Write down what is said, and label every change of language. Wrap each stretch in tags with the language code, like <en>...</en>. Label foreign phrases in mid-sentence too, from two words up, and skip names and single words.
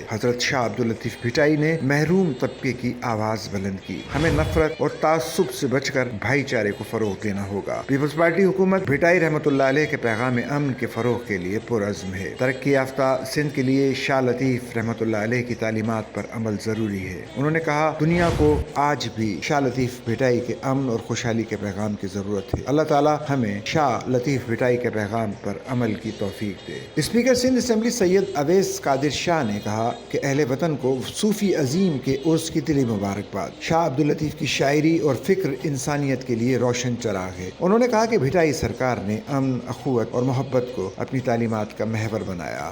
<ur>حضرت شاہ عبداللطیف بھٹائی نے محروم طبقے کی آواز بلند کی. ہمیں نفرت اور تعصب سے بچ کر بھائی چارے کو فروغ دینا ہوگا. پیپلز پارٹی حکومت بھٹائی رحمۃ اللہ علیہ کے پیغام امن کے فروغ کے لیے پرعزم ہے. ترقی یافتہ سندھ کے لیے شاہ لطیف رحمۃ اللہ علیہ کی تعلیمات پر عمل ضروری ہے. انہوں نے کہا، دنیا کو آج بھی شاہ لطیف بھٹائی کے امن اور خوشحالی کے پیغام کی ضرورت ہے. اللہ تعالیٰ ہمیں شاہ لطیف بھٹائی کے پیغام پر عمل کی توفیق دے. اسپیکر سندھ اسمبلی سید اویس قادر شاہ نے کہا کہ اہل وطن کو صوفی عظیم کے عرس کی دلی مبارکباد. شاہ عبداللطیف کی شاعری اور فکر انسانیت کے لیے روشن چراغ ہے. انہوں نے کہا کہ بھٹائی سرکار نے امن، اخوت اور محبت کو اپنی تعلیمات کا محور بنایا.</ur>